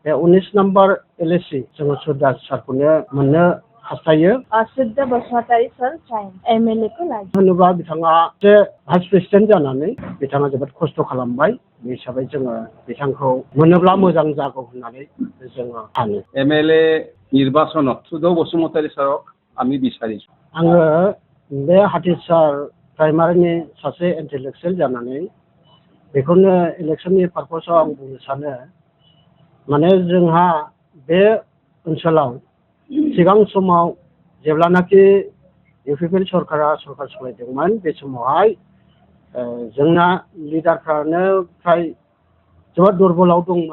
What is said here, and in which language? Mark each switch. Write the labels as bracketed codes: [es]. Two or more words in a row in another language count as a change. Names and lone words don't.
[brx] बे 19 नम्बर एलएसि जोङो सुरदास सारखौनो मोननो हास्थायो। [ne] शुद्ध बसुमतारी सर साइन एमएलए को लागि [brx] होनोबा बिथाङा जे भाइस प्रेसिडेन्ट जानानै बिथाङा जोबोद खस्थ' खालामबाय। बे हिसाबै जोङो बिथांखौ मोनोब्ला मोजां जागौ होननानै जोङो सानो। [as] एमएलए নির্বাচনত সুধৌ বসুমতাৰী ছাৰক আমি বিচাৰিছোঁ। [brx] आङो बे हाथिसार प्राइमारिनि सासे इन्टेलेक्सुयेल जानानै बेखौनो इलेक्सननि पारपसाव आं बुंनो सानो, माने जोंहा बे ओनसोलाव सिगां समाव जेब्लानाखि इउपिपिएल सरकारा सरकार सालायदोंमोन बे समावहाय जोंना लिडारफ्रानो फ्राय जोबोद दुरबलाव दंमोन।